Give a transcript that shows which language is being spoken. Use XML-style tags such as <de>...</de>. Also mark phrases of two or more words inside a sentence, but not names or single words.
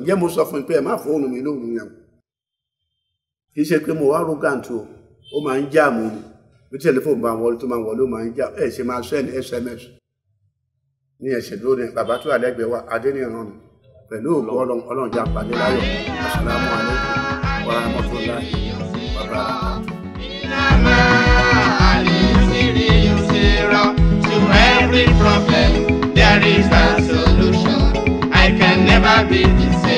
<yo>Ǹjẹ́ mo sọ fún pé ẹ má fóònù mi lóhùn yẹn. Kì í ṣe pé mo wá arrogant o. Ó máa ń jáàmù ni. Bí tẹlifóònù bá wọlé tó máa wọlé ó máa ń jáàmù. Ẹ ṣe máa</yo> <en>send SMS.</en> <yo>Ní ẹ̀ṣẹ̀ lónìí, bàbá tó àlẹ́gbẹ̀ẹ́ wa, Adéníran ni. Pẹ̀lú ògbó Ọlọ́run já pàdé láyọ̀.</yo> <ar>السلام عليكم ورحمة الله وبركاته.</ar> <en>To every problem, there is a solution. I can never be</en>